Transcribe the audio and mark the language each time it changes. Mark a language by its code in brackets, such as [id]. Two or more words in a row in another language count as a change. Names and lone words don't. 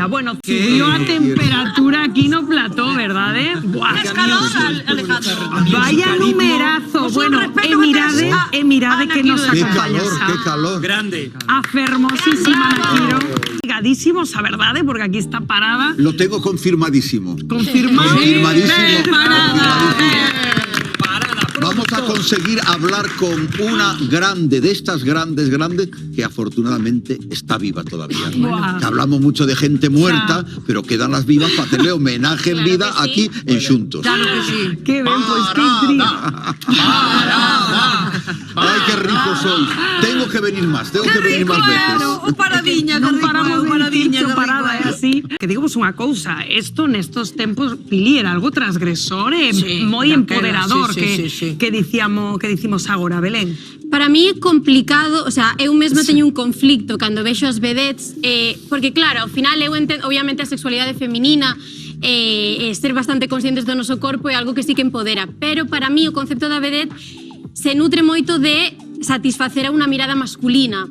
[gl] Bueno, subió a temperatura aquí no plató, verdad? Buah. Alejandro. Vaya numerazo. Bueno, e mirade que nos Que acompaña. calor, que calor. Grande. A fermosísima Naquiro. Ligadísimos, a verdade, porque aquí está Parada. [es] Lo tengo confirmadísimo. Confirmado. Confirmadísimo. Parada. Vamos a conseguir hablar con una grande, de estas grandes, que afortunadamente está viva todavía. Buah. Que hablamos mucho de gente muerta, pero quedan las vivas para hacerle homenaje en vida aquí en Xuntos. Claro que sí. [gl] Que ben, pois que intriga. Ay, [es] qué rico sois. Tengo que venir más veces. [gl] O Paradiña, Non que rico, paramos de Paradiña, dicircho, que Parada, rico. é así. Que digamos unha cousa, isto nestos tempos, Pili, era algo transgresor e Sí, moi daquela, empoderador sí. que dicimos agora, Belén. Para mí é complicado, [es] o sea, [gl] eu mesma teño un conflicto cando vexo as vedettes, porque claro, ao final eu entendo, obviamente a sexualidade feminina, ser bastante conscientes do noso corpo é algo que sí que empodera, pero para mí o concepto da vedette se nutre moito de satisfacer a unha mirada masculina.